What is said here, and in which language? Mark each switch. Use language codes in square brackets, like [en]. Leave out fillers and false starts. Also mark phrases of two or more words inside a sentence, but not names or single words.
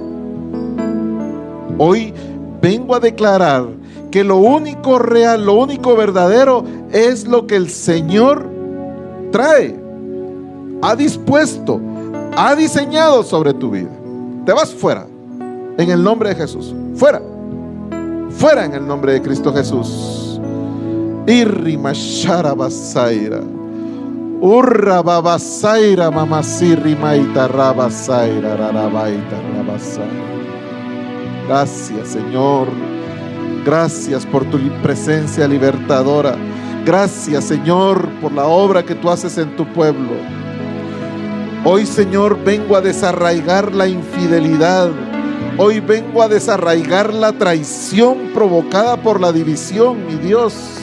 [es] Hoy vengo a declarar que lo único real, lo único verdadero es lo que el Señor trae, ha dispuesto, ha diseñado sobre tu vida. Te vas fuera en el nombre de Jesús. Fuera, fuera en el nombre de Cristo Jesús. Irri mashara basaira, urra babasaira mamasirri maita rabasaira rarabaita rabasaira. Gracias, Señor. Gracias por tu presencia libertadora. Gracias, Señor, por la obra que tú haces en tu pueblo. Hoy, Señor, vengo a desarraigar la infidelidad. Hoy vengo a desarraigar la traición provocada por la división, mi Dios.